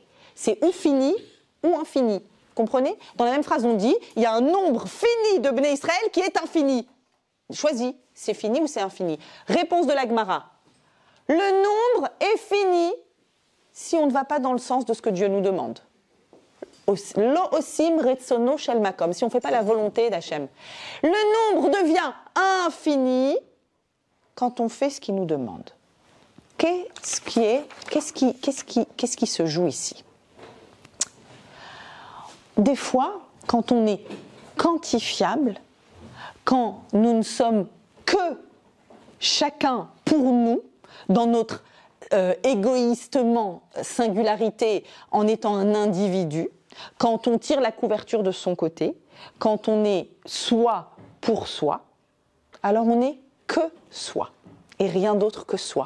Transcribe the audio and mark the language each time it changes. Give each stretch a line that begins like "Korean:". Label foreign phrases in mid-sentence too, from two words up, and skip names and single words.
French: C'est ou fini ou infini. Comprenez? Dans la même phrase, on dit, il y a un nombre fini de
Hebrew: בני ישראל
French: qui est infini. Choisis, c'est fini ou c'est infini? Réponse de la Gemara. Le nombre est fini si on ne va pas dans le sens de ce que Dieu nous demande.
Hebrew: לא עושים רצונו של מקום,
French: si on ne fait pas la volonté d'Hachem. Le nombre devient infini quand on fait ce qu'il nous demande. Qu'est-ce qui se joue ici? Des fois, quand on est quantifiable, quand nous ne sommes que chacun pour nous, dans notre égoïstement singularité, en étant un individu, quand on tire la couverture de son côté, quand on est soi pour soi, alors on n'est que soi et rien d'autre que soi.